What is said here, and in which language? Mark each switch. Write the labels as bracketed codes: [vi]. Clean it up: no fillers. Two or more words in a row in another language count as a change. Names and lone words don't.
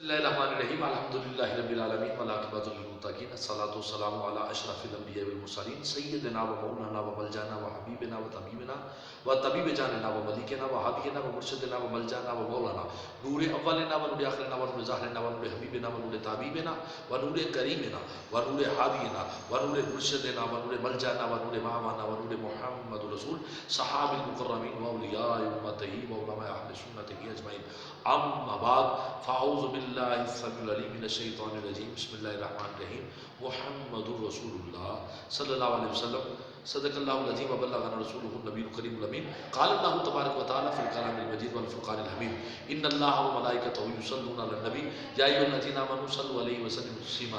[ar] بسم اللہ الرحمن الرحیم الحمدللہ رب العالمین والعاقبۃ للمتقین الصلاۃ والسلام علی اشرف الانبیاء والمرسلین سیدنا و مولانا و ملجانا و حبیبنا و طبیبنا و طبیب جاننا و ملیکنا و ہادینا و مرشدنا و ملجانا و مولانا نور اولنا و نور آخرنا و نور ظاہرنا و نور حبیبنا و نور طبیبنا و نور کریمنا و نور ہادینا و نور مرشدنا و نور ملجانا و نور ماوانا و نور محمد رسول صحاب المکرمین و اولیاء امتہ و علماء اہل سنتہ اجمعین. اما بعد فاعوذ باللہ السمیع العلیم من الشیطان الرجیم. بسم اللہ الرحمن الرحیم. محمد رسول اللہ صلی اللہ علیہ وسلم صدق اللہ العظیم و بلغنا رسولہ النبی الکریم الامین. قال اللہ تبارک و تعالی فی الکلام المجید والفرقان الحمید ان اللہ وملائکتہ یصلون علی النبی یا ایھا الذین آمنوا صلوا علیہ وسلموا تسلیما.